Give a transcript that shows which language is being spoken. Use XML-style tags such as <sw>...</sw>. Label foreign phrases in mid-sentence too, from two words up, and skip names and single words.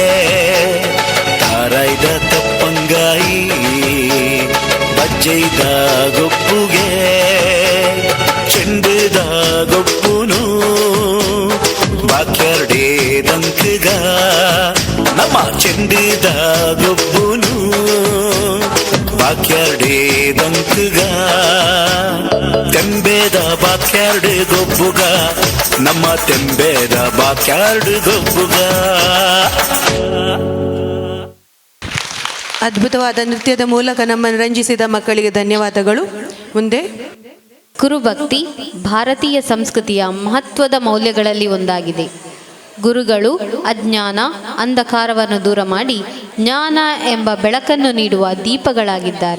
<tcy>ತಾರೈದ ತಪ್ಪಂಗಾಯಿ ಬಜ್ಜೈದ ಗೊಬ್ಬುಗೆ ಚೆಂಡುದ ಗೊಬ್ಬುನು ಬಾಕ್ಯಾರ್ಡೆ ದಂಕುಗ ನಮ್ಮ ಚೆಂಡುದ ಗೊಬ್ಬುನು ಬಾಕ್ಯಾರ್ಡೆ ದಂಕುಗ ತೆಂಬೇದ ಬಾಕ್ಯಾರ್ಡ್ ಗೊಬ್ಬುಗ ನಮ್ಮ ತೆಂಬೇದ ಬಾಕ್ಯಾರ್ಡ್ ಗೊಬ್ಬುಗ.</tcy> <kn>ಅದ್ಭುತವಾದ ನೃತ್ಯದ ಮೂಲಕ ನಮ್ಮನ್ನು ರಂಜಿಸಿದ ಮಕ್ಕಳಿಗೆ ಧನ್ಯವಾದಗಳು. ಮುಂದೆ ಗುರುಭಕ್ತಿ ಭಾರತೀಯ ಸಂಸ್ಕೃತಿಯ ಮಹತ್ವದ ಮೌಲ್ಯಗಳಲ್ಲಿ ಒಂದಾಗಿದೆ. ಗುರುಗಳು ಅಜ್ಞಾನ ಅಂಧಕಾರವನ್ನು ದೂರ ಮಾಡಿ ಜ್ಞಾನ ಎಂಬ ಬೆಳಕನ್ನು ನೀಡುವ ದೀಪಗಳಾಗಿದ್ದಾರೆ.</kn>